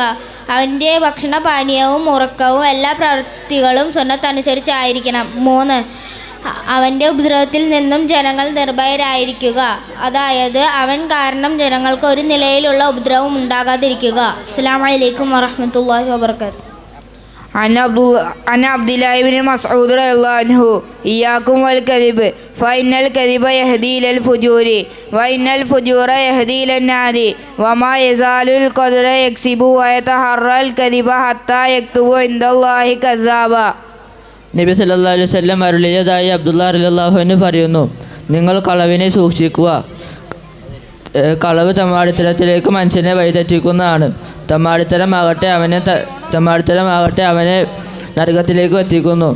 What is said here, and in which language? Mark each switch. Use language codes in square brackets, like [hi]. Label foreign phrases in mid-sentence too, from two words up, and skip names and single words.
[ml] അവൻ്റെ ഭക്ഷണപാനീയവും ഉറക്കവും എല്ലാ പ്രവൃത്തികളും സുന്നത്തനുസരിച്ചായിരിക്കണം. 3, അവൻ്റെ ഉപദ്രവത്തിൽ നിന്നും ജനങ്ങൾ നിർഭയരായിരിക്കുക. അതായത് അവൻ കാരണം ജനങ്ങൾക്ക് ഒരു നിലയിലുള്ള ഉപദ്രവം ഉണ്ടാകാതിരിക്കുക. [ar] السلام عليكم ورحمة الله وبركاته. عن عبد الله بن مسعود رضي الله عنه إياكم والكذب فإن الكذب يهدي إلى الفجور وإن الفجور يهدي إلى النار وما يزال القدر يكسب ويتحرى الكذب حتى يكتب عند الله كذابا. [ml] നബി [ar] صلى الله عليه وسلم [ml] അരുളിയതായി അബ്ദുല്ലാഹ് [ar] رضي الله عنه [ml] പറയുന്നു, നിങ്ങൾ കളവിനെ സൂക്ഷിക്കുക. കളവ് തമ്മാടിത്തരത്തിലേക്ക് മനുഷ്യനെ വഴിതെറ്റിക്കുന്നതാണ്. തമ്മാടിത്തരമാകട്ടെ അവനെ നരകത്തിലേക്ക് എത്തിക്കുന്നു.